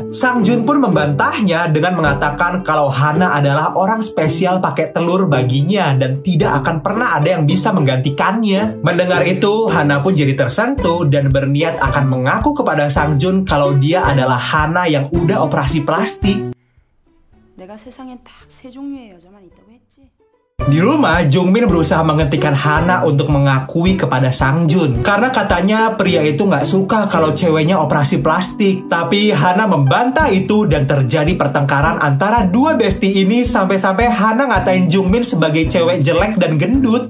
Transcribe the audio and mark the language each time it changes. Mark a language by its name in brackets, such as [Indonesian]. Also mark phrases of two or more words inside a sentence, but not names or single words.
[Indonesian] Sangjun pun membantahnya dengan mengatakan kalau Hana adalah orang spesial pakai telur baginya dan tidak akan pernah ada yang bisa menggantikannya. Mendengar itu, Hana pun jadi tersentuh dan berniat akan mengaku kepada Sangjun kalau dia adalah Hana yang udah operasi plastik. [Korean] 내가 세상엔 딱 세 종류의 여자만 있다고 했지. [Indonesian] Di rumah, Jungmin berusaha menghentikan Hana untuk mengakui kepada Sangjun. Karena katanya pria itu nggak suka kalau ceweknya operasi plastik. Tapi Hana membantah itu dan terjadi pertengkaran antara dua bestie ini sampai-sampai Hana ngatain Jungmin sebagai cewek jelek dan gendut.